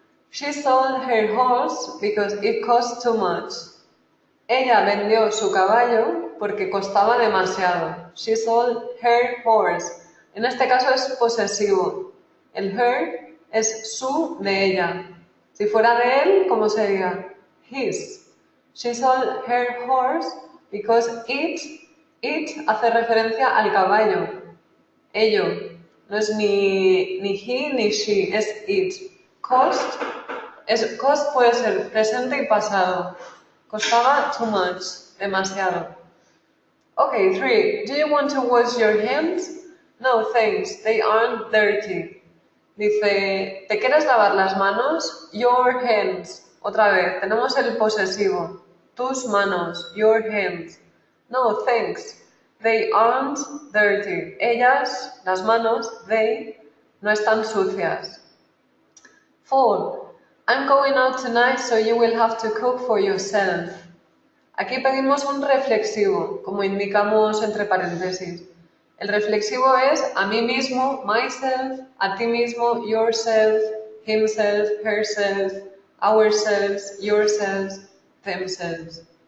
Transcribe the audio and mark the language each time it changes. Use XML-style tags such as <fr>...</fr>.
<en>She sold her horse because it cost too much.</en> <es>Ella vendió su caballo porque costaba demasiado.</es> <en>She sold her horse.</en> <es>En este caso es posesivo. El her es su de ella. Si fuera de él, ¿cómo sería?</es> <en>His. She sold her horse because it</en> <es>hace referencia al caballo. Ello. No es ni he ni she, es it. Cost puede ser presente y pasado. Costaba</es> <en>too much,</en> <es>demasiado.</es> <en>Okay, 3. Do you want to wash your hands? No, thanks. They aren't dirty.</en> <es>Dice, ¿te quieres lavar las manos?</es> <en>Your hands.</en> <es>Otra vez, tenemos el posesivo. Tus manos.</es> <en>Your hands. No, thanks. They aren't dirty.</en> <es>Ellas, las manos, they, no están sucias. 4.</es> <en>I'm going out tonight, so you will have to cook for yourself.</en> <es>Aquí pedimos un reflexivo, como indicamos entre paréntesis. El reflexivo es a mí mismo, myself, a ti mismo, yourself, himself, herself, ourselves, yourselves, themselves.</es>